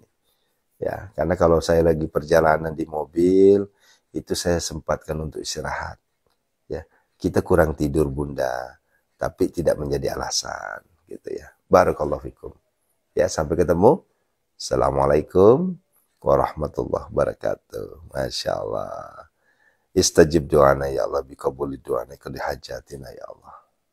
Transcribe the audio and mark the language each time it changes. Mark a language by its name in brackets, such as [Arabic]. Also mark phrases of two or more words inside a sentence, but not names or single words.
[Indonesian] Ya, karena kalau saya lagi perjalanan di mobil itu saya sempatkan untuk istirahat. Ya, kita kurang tidur Bunda, tapi tidak menjadi alasan, gitu ya. [Arabic] بارك الله فيكم. [Indonesian] Ya, sampai ketemu. [Arabic] السلام عليكم ورحمة الله وبركاته. ما شاء الله. استجب دعاءنا يا الله، بقبول دعائنا، قاضي حاجاتنا يا الله.